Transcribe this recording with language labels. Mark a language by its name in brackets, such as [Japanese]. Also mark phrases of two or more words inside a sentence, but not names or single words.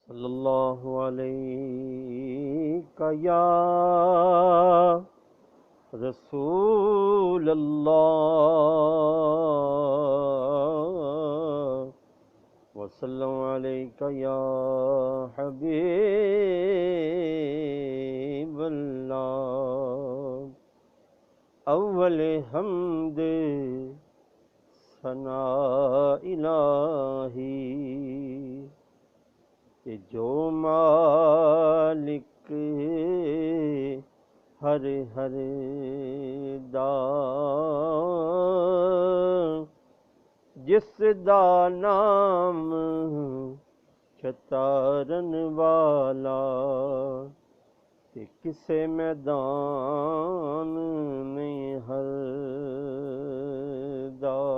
[Arabic] صلى الله عليك يا رسول الله وسلم عليك يا حبيب الله. [Punjabi] اول حمد ثنا الٰہی کہ جو مالک ہر ہر دا جس دا نام چھتارن والا تے کسے میدان نہیں ہر دا.